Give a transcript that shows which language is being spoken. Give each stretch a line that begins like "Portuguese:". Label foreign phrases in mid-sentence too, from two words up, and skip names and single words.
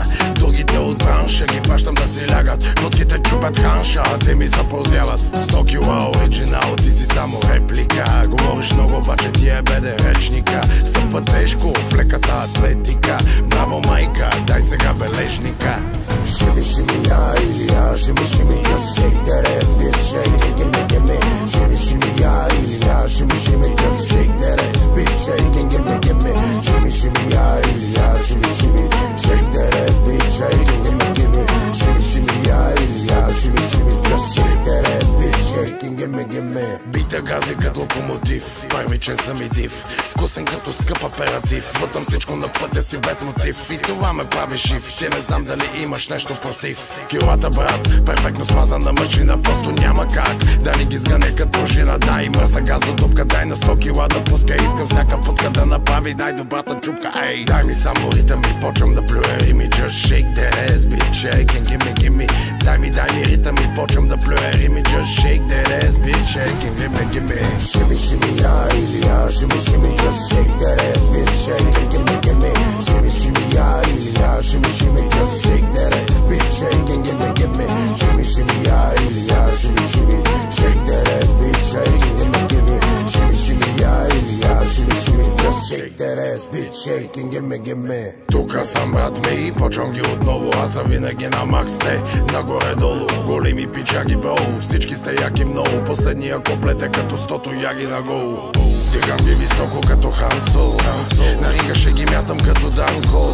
Bulgarian: Другите от бранша ги пращам да си лягат. Водките чупят ханша, а те ми запълзяват. 100 кила оригинал, ти си само реплика. Говориш много, обаче ти е беден речника. Стъпва тежко в леката атлетика. Браво майка, дай сега бележника.
English: Shimmy, shimmy, yeah, shimmy, shimmy, just shake that ass, bitch, shake and give me, shimmy, shimmy, yeah, shimmy, shimmy, just shake that ass, bitch, shake and give me, shimmy, shimmy, yeah, shimmy, shimmy, shake that ass, bitch, shake and give me, shimmy, shimmy, yeah, shimmy, shimmy, just shake that ass, bitch, shake and give me.
Bulgarian: Бита гази като локомотив, първичен съм и див, вкусен като скъп аператив. Вътъм всичко на пътя си без мотив и това ме прави жив. Ти не знам дали имаш нещо против. Килата брат, перфектно смазана мъжлина, просто няма как да ни ги сгъне като жена. Дай мръсна газ до дупка, дай на 100 кила да пуска. Искам всяка путка да направи, дай добрата чупка. Ей, дай ми само ритъм и почвам да плюя рими.
English: Just shake that ass, bitch, shake and give me.
Bulgarian: Дай ми ритъм и почвам да плюя рими.
English: Just shake that ass, bitch, shake and give me. Shimmy, shimmy, yeah, shimmy, shimmy, just shake that ass, bitch, shake and give me. Shimmy, shimmy, yeah, shimmy, shimmy, just shake that ass, bitch, shake and give me. Shimmy, shimmy, yeah, shimmy, shimmy, shake that ass, bitch, shake and give me. Shimmy, shimmy, yeah, shimmy, shimmy, just shake that ass, bitch, shake and give me.
Bulgarian: Тука съм брат ми и почвам ги отново. Аз съм винаги на макс, те нагоре-долу. Големи пичаги бро, всички сте яки много. Последния куплет е като 100 яги на гол. Дигам ги високо като Хан Соло. На ринга ще ги мятам като Данко.